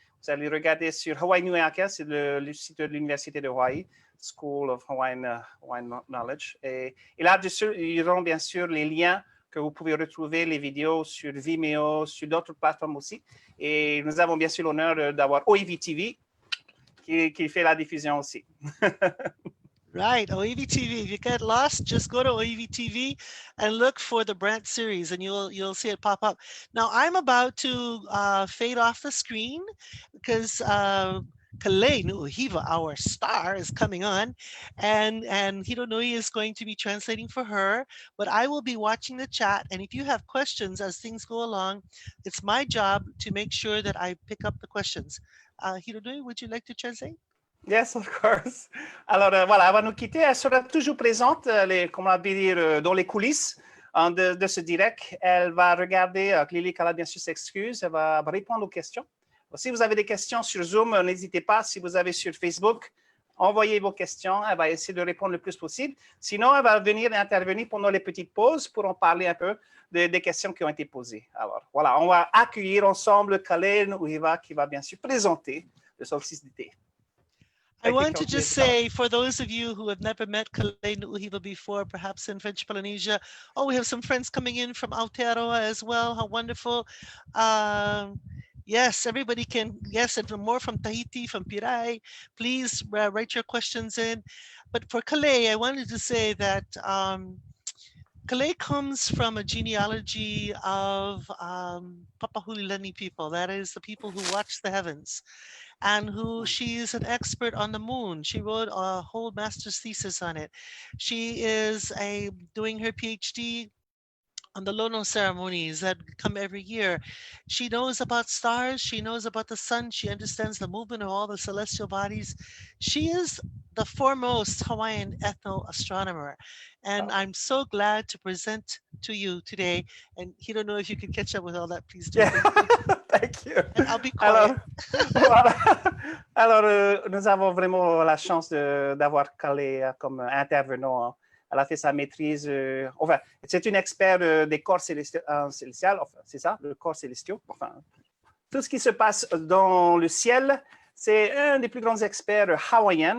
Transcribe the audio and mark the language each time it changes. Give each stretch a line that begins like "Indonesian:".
French: Vous allez regarder sur Hawaii Nuʻuhiwa, c'est le site de l'Université de Hawaii, School of Hawaiian Knowledge. Et là-dessus, il y aura bien sûr les liens que vous pouvez retrouver les vidéos sur Vimeo, sur d'autres plateformes aussi. Et nous avons bien sûr l'honneur d'avoir OEV TV qui fait la diffusion aussi.
English: Right, OEV TV. If you get lost, just go to OEV TV and look for the Brandt series, and you'll see it pop up. Now, I'm about to fade off the screen because Kalei Nuʻuhiwa, our star, is coming on, and Hironui is going to be translating for her, but I will be watching the chat, and if you have questions as things go along, it's my job to make sure that I pick up the questions. Hironui, would you like to translate? Yes, of course.
French: Alors, voilà, avant de nous quitter, elle sera toujours présente, comment on va dire, dans les coulisses de ce direct. Elle va regarder, Lilikalā, bien sûr, s'excuse, elle va répondre aux questions. Si vous avez des questions sur Zoom, n'hésitez pas. Si vous avez sur Facebook, envoyez vos questions. Elle va essayer de répondre le plus possible. Sinon, elle va venir intervenir pendant les petites pauses pour en parler un peu des questions qui ont été posées. Alors, voilà, on va accueillir ensemble Kalei Nuʻuhiwa qui va bien sûr présenter le solstice d'été.
English: I want to just say, for those of you who have never met Kalei Nuʻuhiwa before, perhaps in French Polynesia, oh, we have some friends coming in from Aotearoa as well. How wonderful. Yes, everybody can, yes, and more from Tahiti, from Pirai. Please write your questions in. But for Kalei, I wanted to say that Kalei comes from a genealogy of Papahulilani people. That is the people who watch the heavens. and who she's an expert on the moon. She wrote a whole master's thesis on it. She is doing her PhD on the Lono ceremonies that come every year. She knows about stars, she knows about the sun, she understands the movement of all the celestial bodies. She is the foremost Hawaiian ethno-astronomer. And I'm so glad to present to you today. And he don't know if you can catch up with all that, please do. Thank you. And I'll be quiet.
French: Voilà. Alors, nous avons vraiment la chance d'avoir Kalei comme intervenant. Elle a fait sa maîtrise, enfin, c'est une experte des corps célestiaux, enfin, c'est ça, le corps célestiaux. Enfin, tout ce qui se passe dans le ciel, c'est un des plus grands experts hawaïens.